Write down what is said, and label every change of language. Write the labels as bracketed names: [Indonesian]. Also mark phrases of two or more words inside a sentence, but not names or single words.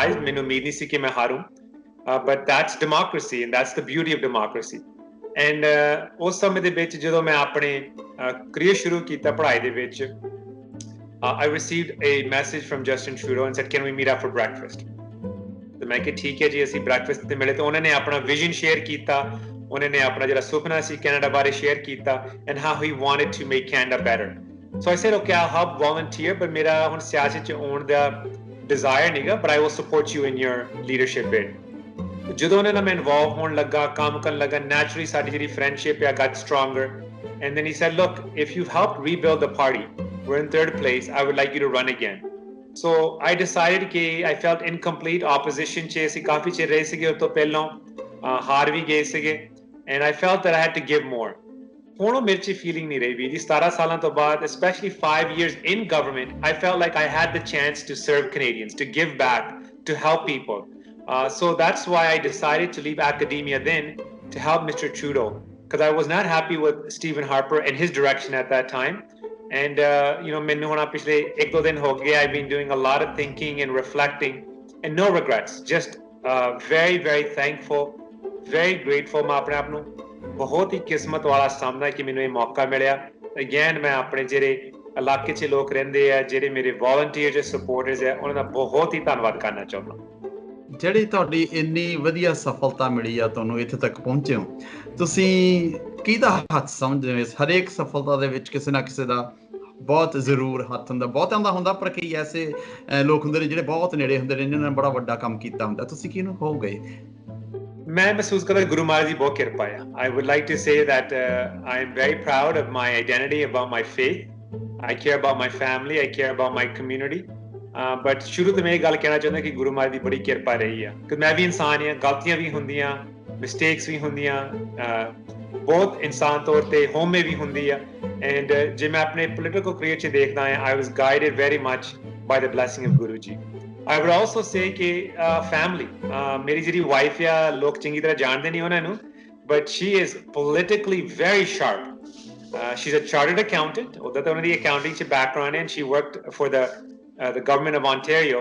[Punjabi] ਮੈਨੂੰ ਉਮੀਦ ਨਹੀਂ ਸੀ ਕਿ ਮੈਂ ਹਾਰੂ, [English] but that's democracy and that's the beauty of democracy. [Punjabi] ਐਂਡ ਉਸ ਸਮੇਂ ਦੇ ਵਿੱਚ ਜਦੋਂ ਮੈਂ ਆਪਣੇ ਕਰੀਅਰ ਸ਼ੁਰੂ ਕੀਤਾ ਪੜ੍ਹਾਈ ਦੇ ਵਿੱਚ [English] I received a message from Justin Trudeau and said, can we meet up for breakfast? [Punjabi] ਤੇ ਮੈਂ ਕਿਹਾ ਠੀਕ ਹੈ ਜੀ ਅਸੀਂ ਬ੍ਰੈਕਫਾਸਟ ਤੇ ਮਿਲੇ ਤੇ ਉਹਨਾਂ ਨੇ ਆਪਣਾ ਵਿਜ਼ਨ ਸ਼ੇਅਰ ਕੀਤਾ ਉਹਨਾਂ ਨੇ ਆਪਣਾ ਜਿਹੜਾ ਸੁਪਨਾ ਸੀ ਕੈਨੇਡਾ ਬਾਰੇ ਸ਼ੇਅਰ ਕੀਤਾ [English] and how he wanted to make Canada better. So I said, okay, I'll help volunteer, but [Punjabi] ਮੇਰਾ ਹੁਣ ਸਿਆਸਤ 'ਚ ਆਉਣ ਦਾ desire ਨਹੀਂਗਾ, [English] but I will support you in your leadership bid. [Punjabi] ਜਦੋਂ ਉਹਨਾਂ ਨਾਲ ਮੈਂ ਇਨਵੋਲਵ ਹੋਣ ਲੱਗਾ ਕੰਮ ਕਰਨ ਲੱਗਾ naturally ਸਾਡੀ ਜਿਹੜੀ friendship ਆ [English] got stronger. And then he said, look, if you've helped rebuild the party, we're in third place, I would like you to run again. So I decided that I felt incomplete opposition [Punjabi] ਚ ਅਸੀਂ ਕਾਫੀ ਚਿਰ ਰਹੇ ਸੀਗੇ ਤੋਂ ਪਹਿਲੋਂ ਹਾਰ ਵੀ ਗਏ ਸੀਗੇ [English] and I felt that I had to give more. [Punjabi] ਹੁਣ ਮੇਰੇ 'ਚ ਫੀਲਿੰਗ ਨਹੀਂ ਰਹੀ ਵੀ ਜੀ 17 ਸਾਲਾਂ ਤੋਂ ਬਾਅਦ, [English] especially 5 years in government, I felt like I had the chance to serve Canadians, to give back, to help people. So that's why I decided to leave academia then to help Mr. Trudeau, because I was not happy with Stephen Harper and his direction at that time. And [Punjabi] ਮੈਨੂੰ ਹੁਣ ਪਿਛਲੇ 1-2 ਦਿਨ ਹੋ ਗਏ [English] I've been doing a lot of thinking and reflecting and no regrets, just very very thankful, very grateful. [Punjabi] ਮੈਂ ਆਪਣੇ ਆਪ ਨੂੰ ਬਹੁਤ ਹੀ ਕਿਸਮਤ ਵਾਲਾ ਸਮਝਦਾ ਕਿ ਮੈਨੂੰ ਇਹ ਮੌਕਾ ਮਿਲਿਆ again. ਮੈਂ ਆਪਣੇ ਜਿਹੜੇ ਇਲਾਕੇ 'ਚ ਲੋਕ ਰਹਿੰਦੇ ਆ ਜਿਹੜੇ ਮੇਰੇ volunteers ਤੇ supporters ਆ ਉਹਨਾਂ ਦਾ ਬਹੁਤ ਹੀ ਧੰਨਵਾਦ ਕਰਨਾ ਚਾਹੁੰਦਾ। ਜਿਹੜੀ ਤੁਹਾਡੀ ਇੰਨੀ ਵਧੀਆ ਸਫਲਤਾ ਮਿਲੀ ਆ ਤੁਹਾਨੂੰ ਇੱਥੇ ਤੱਕ ਪਹੁੰਚੇ ਹੋ ਤੁਸੀਂ ਕਿਹਦਾ ਹੱਥ ਸਮਝਦੇ ਹੋ? ਹਰੇਕ ਸਫਲਤਾ ਦੇ ਵਿੱਚ ਕਿਸੇ ਨਾ ਕਿਸੇ ਦਾ ਬਹੁਤ ਜ਼ਰੂਰ ਹੱਥ ਹੁੰਦਾ, ਬਹੁਤਿਆਂ ਦਾ ਹੁੰਦਾ ਪਰ ਕਈ ਐਸੇ ਲੋਕ ਹੁੰਦੇ ਨੇ ਜਿਹੜੇ ਬਹੁਤ ਨੇੜੇ ਹੁੰਦੇ ਨੇ ਜਿਹਨਾਂ ਨੇ ਬੜਾ ਵੱਡਾ ਕੰਮ ਕੀਤਾ ਹੁੰਦਾ। ਤੁਸੀਂ ਕਿਹਨੂੰ ਕਹੋਗੇ? ਮੈਂ ਮਹਿਸੂਸ ਕਰਦਾ ਗੁਰੂ ਮਹਾਰਾਜ ਦੀ ਬਹੁਤ ਕਿਰਪਾ ਆ। [English] I would like to say that I am very proud of my identity, about my faith. I care about my family, I care about my community. [Punjabi] ਬਟ ਸ਼ੁਰੂ ਤੋਂ ਮੈਂ ਇਹ ਗੱਲ ਕਹਿਣਾ ਚਾਹੁੰਦਾ ਕਿ ਗੁਰੂ ਮਹਾਰਾਜ ਦੀ ਬੜੀ ਕਿਰਪਾ ਰਹੀ ਆ ਕਿ ਮੈਂ ਵੀ ਇਨਸਾਨ ਹਾਂ, ਗਲਤੀਆਂ ਵੀ ਹੁੰਦੀਆਂ, ਮਿਸਟੇਕਸ ਵੀ ਹੁੰਦੀਆਂ, ਬਹੁਤ ਇਨਸਾਨ ਤੌਰ ਤੇ ਹੋਮੇ ਵੀ ਹੁੰਦੀ ਆ। ਐਂਡ ਜੇ ਮੈਂ ਆਪਣੇ ਪੋਲੀਟੀਕਲ ਕਰੀਅਰ 'ਚ ਦੇਖਦਾ ਹਾਂ [English] I was guided very much by the blessing of Guru Ji. I would also say [Punjabi] ਕਿ family, ਮੇਰੀ ਜਿਹੜੀ ਵਾਈਫ ਆ ਲੋਕ ਚੰਗੀ ਤਰ੍ਹਾਂ ਜਾਣਦੇ ਨਹੀਂ ਉਹਨਾਂ ਨੂੰ, [English] but she is politically very sharp. She's a chartered accountant. [Punjabi] ਉਹਦਾ ਤਾਂ ਉਹਨਾਂ ਦੀ accounting 'ਚ background ਹੈ [English] and she worked for the government of Ontario.